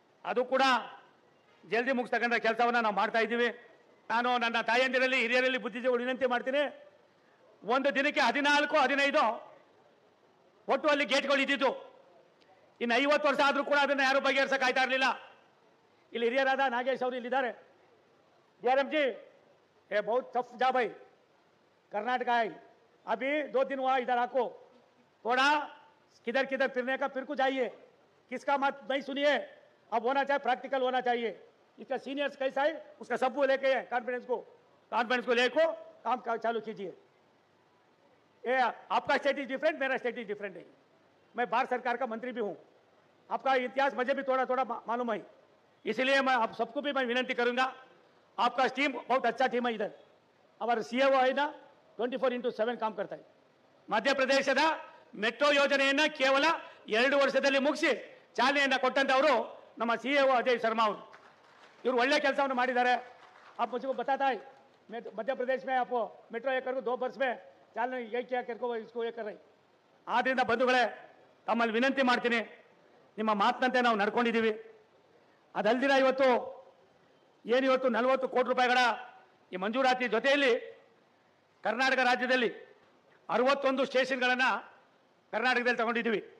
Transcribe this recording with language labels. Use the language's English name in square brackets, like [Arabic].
[Kannada] ಅದು ಕೂಡ ಜಲ್ದಿ ಮುಗಿಸ್ತಕ್ಕಂಥ ಕೆಲಸವನ್ನು ನಾವು ಮಾಡ್ತಾ ಇದ್ದೀವಿ. ನಾನು ನನ್ನ ತಾಯಂದಿರಲ್ಲಿ ಹಿರಿಯರಲ್ಲಿ ಬುದ್ಧಿಜೀವಿ ವಿನಂತಿ ಮಾಡ್ತೀನಿ. ಒಂದು ದಿನಕ್ಕೆ 14-15 ಒಟ್ಟು ಅಲ್ಲಿ ಗೇಟ್ಗಳು ಇದ್ದಿದ್ದು. ಇನ್ನು 50 ವರ್ಷ ಆದರೂ ಕೂಡ ಅದನ್ನು ಯಾರು ಬಗೆಹರಿಸಕ್ಕೆ ಆಯ್ತಾ ಇರಲಿಲ್ಲ. ಇಲ್ಲಿ ಹಿರಿಯರಾದ ನಾಗೇಶ್ ಅವರು ಇಲ್ಲಿದ್ದಾರೆ. [Hindi] DRM जी ये बहुत टफ जॉब है. कर्नाटक है. अभी 2 दिन हुआ इधर आपको थोड़ा किधर किधर फिरने का फिर को जाइए. किसका मत नहीं सुनिए. अब होना चाहिए प्रैक्टिकल होना चाहिए. इसका सीनियर्स कैसा है उसका सब लेके कॉन्फिडेंस को लेको काम चालू कीजिए. ये आपका स्टेट इज डिफरेंट, मेरा स्टेट इज डिफरेंट है. मैं भारत सरकार का मंत्री भी हूँ. आपका इतिहास मुझे भी थोड़ा थोड़ा मालूम है. इसलिए मैं आप सबको भी मैं विनंती करूंगा. आपका टीम बहुत अच्छा टीम है. इधर हमारा CAO है ना 24/7 काम करता है. [Kannada] ಮಧ್ಯಪ್ರದೇಶದ ಮೆಟ್ರೋ ಯೋಜನೆಯನ್ನು ಕೇವಲ 2 ವರ್ಷದಲ್ಲಿ ಮುಗಿಸಿ ಚಾಲನೆಯನ್ನು ಕೊಟ್ಟಂತವರು ನಮ್ಮ CAO ಅಜಯ್ ಶರ್ಮಾ ಅವರು. ಇವರು ಒಳ್ಳೆ ಕೆಲಸವನ್ನು ಮಾಡಿದ್ದಾರೆ. [Hindi] आप मुझको बताता है मध्य प्रदेश में आप मेट्रो ये करो 2 वर्ष में [Kannada] ಚಾಲನೆ ಹೇಗೆ [Hindi] क्या करको इसको ये कर रही. [Kannada] ಆದ್ದರಿಂದ ಬಂಧುಗಳೇ ತಮ್ಮಲ್ಲಿ ವಿನಂತಿ ಮಾಡ್ತೀನಿ, ನಿಮ್ಮ ಮಾತಿನಂತೆ ನಾವು ನಡ್ಕೊಂಡಿದ್ದೀವಿ. ಅದಲ್ದಿರ ಇವತ್ತು 40 ಕೋಟಿ ರೂಪಾಯಿಗಳ ಈ ಮಂಜೂರಾತಿ ಜೊತೆಯಲ್ಲಿ ಕರ್ನಾಟಕ ರಾಜ್ಯದಲ್ಲಿ 61 ಸ್ಟೇಷನ್ಗಳನ್ನು ಕರ್ನಾಟಕದಲ್ಲಿ ತಗೊಂಡಿದ್ದೀವಿ.